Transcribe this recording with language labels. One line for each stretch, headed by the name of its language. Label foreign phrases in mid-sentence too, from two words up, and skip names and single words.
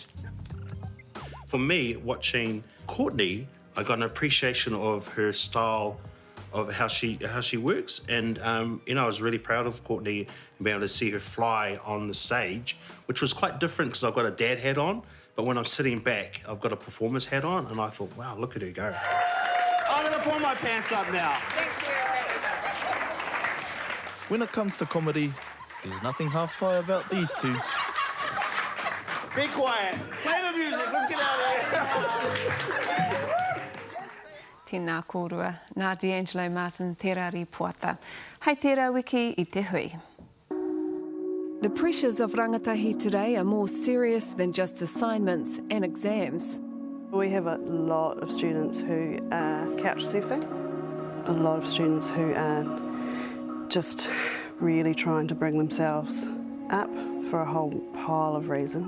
English: For me, watching Courtney, I got an appreciation of her style, of how she works, and you know, I was really proud of Courtney and being able to see her fly on the stage, which was quite different because I've got a dad hat on, but when I'm sitting back, I've got a performer's hat on, and I thought, wow, look at her go. I'm gonna pull my pants up now. When it comes to comedy, there's nothing half-pie about these two. Be quiet. Play the music. Let's get out of here.
Māori: Tēnā kōrua, nā D'Angelo Martin te rari puata. Hei tērā wiki I te hui.
English: The pressures of rangatahi today are more serious than just assignments and exams. We have a lot of students who are couch surfing, a lot of students who are just really trying to bring themselves up for a whole pile of reasons.